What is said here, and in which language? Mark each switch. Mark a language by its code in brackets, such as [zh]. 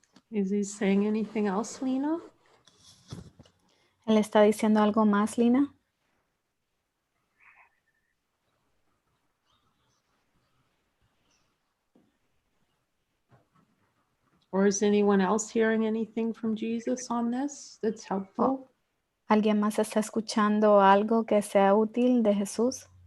[en] Is he saying anything else, Lena? [es] ¿Él está diciendo algo más, Lina? [en] Or is anyone else hearing anything from Jesus on this that's helpful? [es] ¿Alguien más está escuchando algo que sea útil de Jesús?